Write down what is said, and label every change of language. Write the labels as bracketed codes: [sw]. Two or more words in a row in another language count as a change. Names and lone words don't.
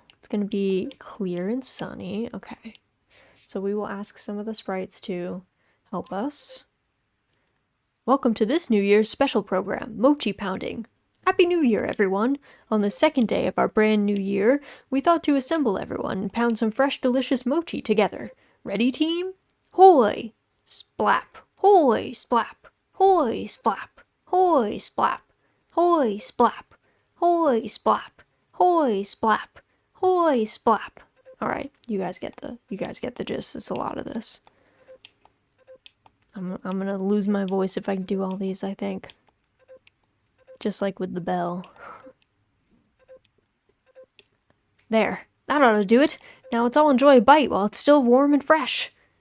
[en] It's gonna be clear and sunny. Okay, so we will ask some of the sprites to help us. Welcome to this New Year's special program, Mochi Pounding. Happy New Year, everyone! On the second day of our brand new year, we thought to assemble everyone and pound some fresh, delicious mochi together. Ready, team? Hoy! Splap! Hoy! Splap! Hoy! Splap! Hoy! Splap! Hoy! Splap! Hoy! Splap! Hoy! Splap! Hoy! Splap! Alright, you guys get the gist. It's a lot of this. I'm gonna lose my voice if I do all these, I think. Just like with the bell. There, that ought to do it. Now let's all enjoy a bite while it's still warm and fresh.